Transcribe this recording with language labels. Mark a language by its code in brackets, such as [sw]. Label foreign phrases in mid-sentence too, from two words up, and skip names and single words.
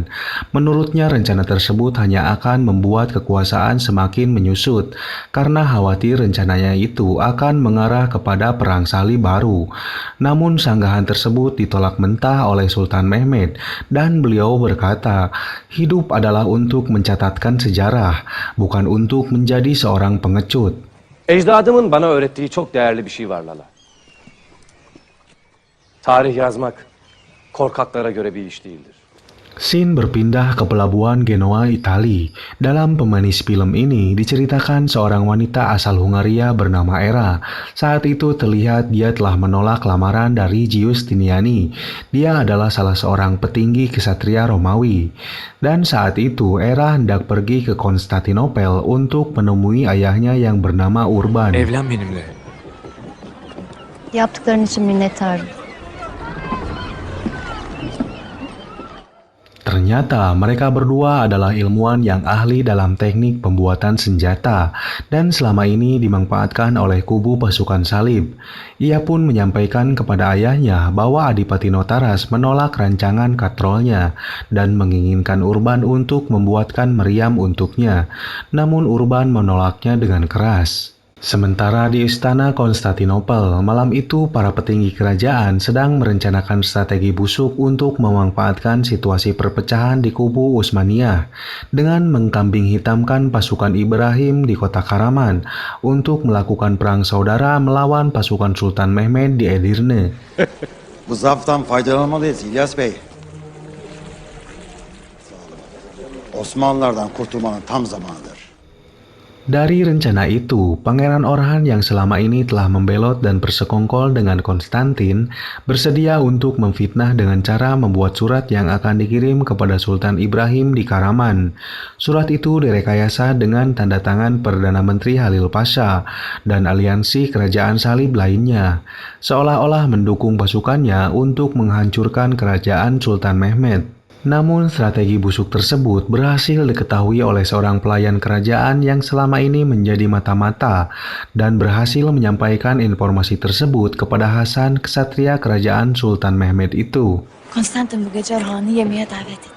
[id] Menurutnya rencana tersebut hanya akan membuat kekuasaan semakin menyusut, karena khawatir rencananya itu akan mengarah kepada perang salib baru. Namun sanggahan tersebut ditolak mentah oleh Sultan Mehmed dan beliau berkata, hidup adalah untuk mencatatkan sejarah, bukan untuk menjadi seorang pengecut. [tr] Ecdadımın bana öğrettiği çok değerli bir şey var Lala. Tarih yazmak korkaklara göre bir iş değildir. [id] Scene berpindah ke pelabuhan Genoa, Itali. Dalam pemanis film ini diceritakan seorang wanita asal Hungaria bernama Era. Saat itu terlihat dia telah menolak lamaran dari Giustiniani. Dia adalah salah seorang petinggi kesatria Romawi. Dan saat itu Era hendak pergi ke Konstantinopel untuk menemui ayahnya yang bernama Urban. [tr] Evlen benimle. Yaptıkların için minnettarım. [id] Ternyata mereka berdua adalah ilmuwan yang ahli dalam teknik pembuatan senjata dan selama ini dimanfaatkan oleh kubu pasukan salib. Ia pun menyampaikan kepada ayahnya bahwa Adipati Notaras menolak rancangan katrolnya dan menginginkan Urban untuk membuatkan meriam untuknya. Namun Urban menolaknya dengan keras. Sementara di Istana Konstantinopel, malam itu para petinggi kerajaan sedang merencanakan strategi busuk untuk memanfaatkan situasi perpecahan di kubu Utsmaniyah dengan mengkambing hitamkan pasukan Ibrahim di kota Karaman untuk melakukan perang saudara melawan pasukan Sultan Mehmed di Edirne. [tr] Bu zaaftan faydalanmalıyız İlyas Bey. Osmanlılardan kurtulmanın tam zamanıdır. [id] Dari rencana itu, Pangeran Orhan yang selama ini telah membelot dan bersekongkol dengan Konstantin bersedia untuk memfitnah dengan cara membuat surat yang akan dikirim kepada Sultan Ibrahim di Karaman. Surat itu direkayasa dengan tanda tangan Perdana Menteri Halil Pasha dan aliansi kerajaan salib lainnya, seolah-olah mendukung pasukannya untuk menghancurkan kerajaan Sultan Mehmed. Namun strategi busuk tersebut berhasil diketahui oleh seorang pelayan kerajaan yang selama ini menjadi mata-mata dan berhasil menyampaikan informasi tersebut kepada Hasan, ksatria kerajaan Sultan Mehmed itu. [tr] Konstantin bu gece Orhan'ı yemeğe davet etti.